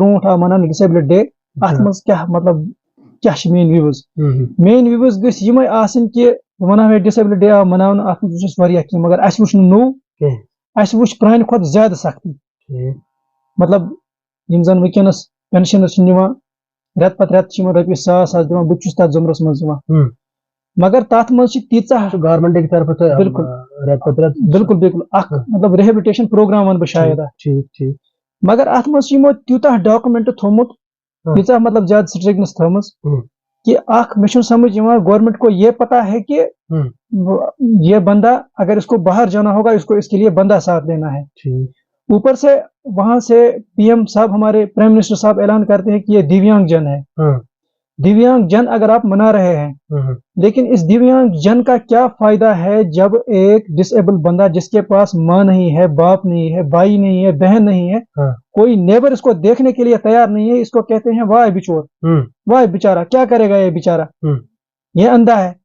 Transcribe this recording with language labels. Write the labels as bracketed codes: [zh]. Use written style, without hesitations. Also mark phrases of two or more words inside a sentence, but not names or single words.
[ks] برونٛٹھ آو مناونہٕ [en] disabled day [ks] اتھ منٛز کیاہ مطلب کیاہ چھِ میٲنۍ وِوٕز میٲنۍ وِوٕز گٔژھۍ یِمے آسٕنۍ کہِ بہٕ ونہٕ ہا [en] disabled day [ks] آو مناونہٕ اتھ منٛز وٕچھ اَسہِ واریاہ کینٛہہ مگر اَسہِ وٕچھ نہٕ نوٚو اَسہِ وٕچھ پرانہِ کھۄتہٕ زیادٕ سختی مطلب یِم زن وٕنکیٚنس پینشنز چھِ نِوان رٮ۪تہٕ پتہٕ رٮ۪تہٕ چھِ یِمن رۄپیہِ 100,000 دِوان بہٕ تہِ چھُس تتھ ضُمرس منٛز یِوان مگر تتھ منٛز چھِ تیٖژاہ [ur] گورمنٹ کی طرف [ks] بالکل بالکل اکھ مطلب [en] rehabilitation program [ks] ونہٕ بہٕ شاید مگر اتھ منٛز چھِ یِمو تیوٗتاہ ڈاکومنٹ تھوٚمُت تیٖژاہ مطلب زیادٕ سٹرکٹنس تھٲومٕژ کہ میں چھُنہٕ سمجھ یِوان [ur] گورنمنٹ کو یہ پتا ہے کہ یہ بندہ اگر اس کو باہر جانا ہوگا اس کو اس کے لیے بندہ ساتھ لینا ہے. اوپر سے وہاں سے پی ایم صاحب ہمارے [en] prime minister [ur] صاحب اعلان کرتے ہیں کہ یہ دیویانگ جن ہے. دیویانگ جن اگر آپ منا رہے ہیں لیکن اس دیویانگ جن کا کیا فائدہ ہے جب ایک ڈس ایبل بندہ جس کے پاس ماں نہیں ہے, باپ نہیں ہے, بھائی نہیں ہے, بہن نہیں ہے, کوئی نیبر اس کو دیکھنے کے لیے تیار نہیں ہے, اس کو کہتے ہیں واہ بچور, واہ بیچارہ, کیا کرے گا یہ بیچارہ, یہ اندھا ہے.